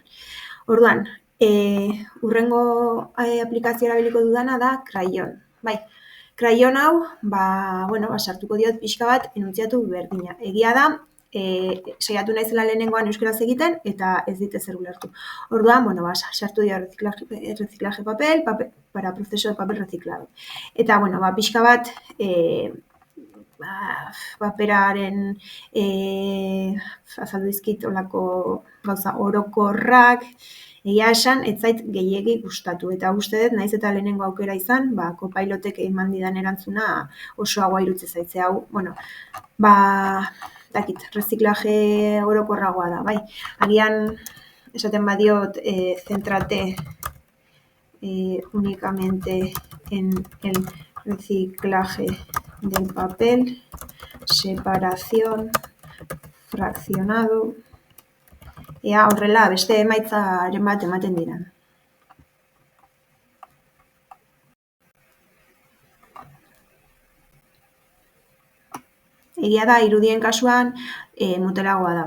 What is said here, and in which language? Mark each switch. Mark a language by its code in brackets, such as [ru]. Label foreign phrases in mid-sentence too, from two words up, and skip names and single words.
[eu] Orduan, hurrengo aplikazio erabiliko dudana da Crayon. Crayon hau, sartuko diot pixka bat enuntziatu berdina. Egia da, saiatu naizela lehenengoan euskaraz egiten, eta ez dit ezer ulertu. Orduan, sartu diot [es] reciclaje papel, para proceso de papel reciclado. [eu] Eta, pixka bat, paperaren azaldu dizkit olako gauza orokorrak, egia esan, ez zait gehiegi gustatu. Eta uste dut, naiz eta lehenengo aukera izan, Copilot-ek eman didan erantzuna osoagoa irutze zaitze hau. Reziklaje orokorragoa da, bai. Agian, esaten badiot, [es] zentrate únicamente en el reciclaje del papel, separación, [eu] fraccionado, horrela beste emaitzaren bat ematen dira. Egia da, irudien kasuan, motelagoa da.